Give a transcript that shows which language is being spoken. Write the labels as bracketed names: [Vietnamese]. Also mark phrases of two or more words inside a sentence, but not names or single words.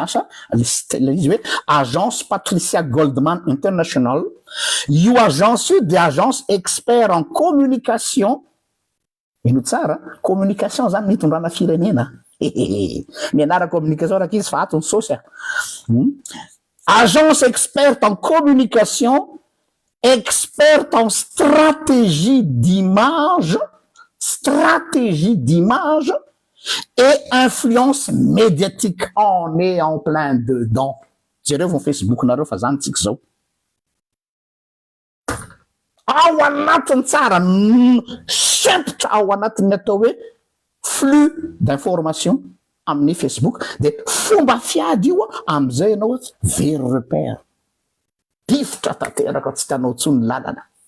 [Malagasy] miasa izy hoe agence Patricia Goldman International io agence io de [French] agence expert en communication [Malagasy] ino tsara communication zany mitondrana firenena mianara communication raka izy fa atony sosy [French] agence experte en communication experte en stratégie d'image et influence médiatique on est en plein dedans [Malagasy] jereo vao Facebook nareo fa zany tsika zao ao anatiny tsara sempotra ao anatiny atao hoe [French] flux d'information [Malagasy] amin'ny Facebook de fomba fiady io am'izay ianao very repère pifotra tanteraka tsy tanao tsony lalana